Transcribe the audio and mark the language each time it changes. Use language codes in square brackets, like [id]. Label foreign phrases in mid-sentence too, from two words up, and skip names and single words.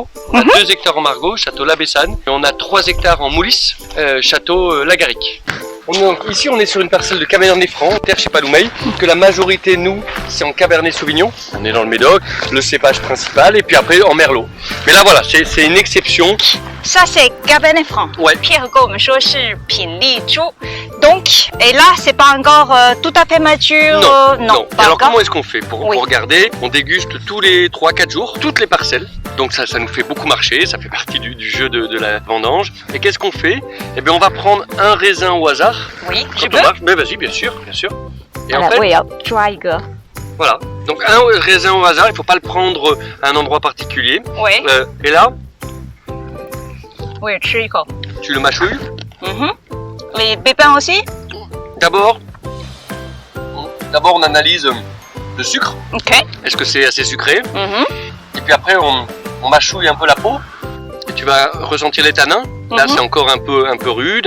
[fr] On a 2 hectares en Margaux, château La Bessane. Et on a 3 hectares en Moulis, château La Garrigue. Ici, on est sur une parcelle de Cabernet Franc, terre chez Paloumet, que la majorité, nous, c'est en Cabernet Sauvignon. On est dans le Médoc, le cépage principal, et puis après en Merlot. Mais là, voilà, c'est une exception. Ça, c'est Cabernet Franc. Ouais. [zh] Pierre 跟我们说是品丽珠。 [fr] Donc, et là, c'est pas encore tout à fait mature. Non. Pas Alors, encore. comment est-ce qu'on fait pour regarder? On déguste tous les 3-4 jours, toutes les parcelles. Donc ça nous fait beaucoup marcher, ça fait partie du jeu de la vendange. Et qu'est-ce qu'on fait? Eh bien, on va prendre un raisin au hasard. Oui, Quand je on peux. marche, mais vas-y, bien sûr. Et en 我 fait, [zh] 也要抓一个。 [fr] voilà. Donc un raisin au hasard, il ne faut pas le prendre à un endroit particulier. Oui. Et là, [zh] 我也吃一口。 [fr] tu le mâchouilles. Les pépins aussi? D'abord, on analyse le sucre. Ok. Est-ce que c'est assez sucré? Et puis après, on mâchouille un peu la peau. Et tu vas ressentir les tanins. Là, c'est encore un peu rude.